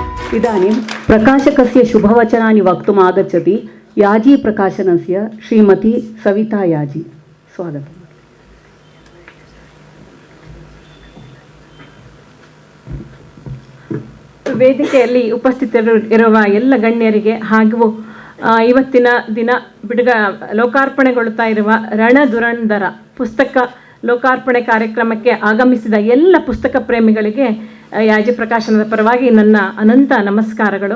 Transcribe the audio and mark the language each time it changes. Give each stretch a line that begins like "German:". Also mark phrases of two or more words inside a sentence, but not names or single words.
Sanskrit: इदानीं प्रकाशकस्य शुभवचनानि वक्तुम् आगच्छति याजी प्रकाशनस्य श्रीमती सविता याजी. स्वागतम्.
Kannada: ವೇದಿಕೆಯಲ್ಲಿ ಉಪಸ್ಥಿತರಿರುವ ಎಲ್ಲ ಗಣ್ಯರಿಗೆ ಹಾಗೂ ಇವತ್ತಿನ ದಿನ ಲೋಕಾರ್ಪಣೆಗೊಳ್ಳುತ್ತಾ ಇರುವ ರಣದುರಂಧರ ಪುಸ್ತಕ ಲೋಕಾರ್ಪಣೆ ಕಾರ್ಯಕ್ರಮಕ್ಕೆ ಆಗಮಿಸಿದ ಎಲ್ಲ ಪುಸ್ತಕ ಪ್ರೇಮಿಗಳಿಗೆ ಯಾಜಿ ಪ್ರಕಾಶನದ ಪರವಾಗಿ ನನ್ನ ಅನಂತ ನಮಸ್ಕಾರಗಳು.